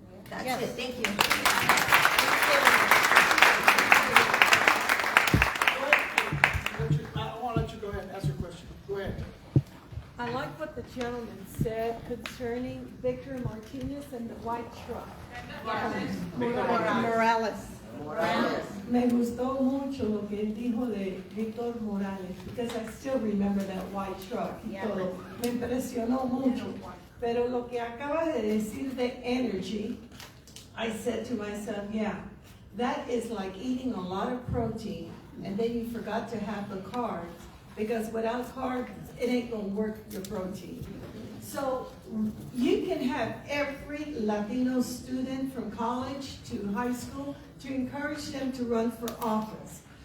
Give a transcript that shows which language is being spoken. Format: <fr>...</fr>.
<en>That's it. Thank you. I want to let you go ahead and ask your question. Go ahead. I like what the gentleman said concerning Victor Martinez and the white truck. Morales.</en> <es>Me gustó mucho lo que él dijo de Víctor Morales,</es> <en>because I still remember that white truck</en> <es>y todo. Me impresionó mucho. Pero lo que acaba de decir de</es> <en>energy, I said to myself, yeah, that is like eating a lot of protein and then you forgot to have the carbs, because without carbs, it ain't gonna work your protein. So you can have every Latino student from college to high school to encourage them to run for office.</en>